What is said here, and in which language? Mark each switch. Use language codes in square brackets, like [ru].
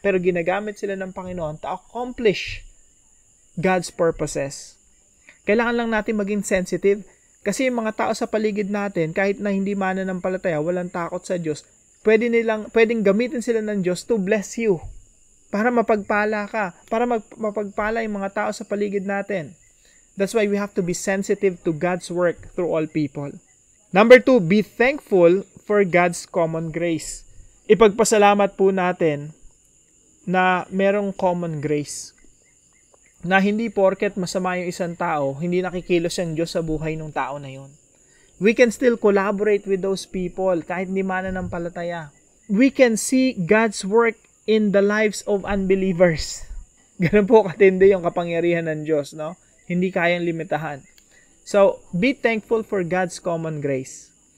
[tl] Pero ginagamit sila ng Panginoon [en] to accomplish God's purposes. [tl] Kailangan lang natin maging sensitive kasi yung mga tao sa paligid natin, kahit na hindi mananampalataya, walang takot sa Diyos, pwedeng gamitin sila ng Diyos [en] to bless you. [tl] Para mapagpala ka. Para mapagpala yung mga tao sa paligid natin. [en] That's why we have to be sensitive to God's work through all people. Number 2, be thankful for God's common grace. [tl] Ipagpasalamat po natin na merong common grace. Na hindi porket masama yung isang tao, hindi nakikilos ang Diyos sa buhay ng tao na yun. [en] We can still collaborate with those people [tl] kahit hindi mananampalataya. [en] We can see God's work in the lives of unbelievers. [tl] Ganun po katindi yung kapangyarihan ng Diyos, no? Hindi kayang limitahan. [en] So, be thankful for God's common grace.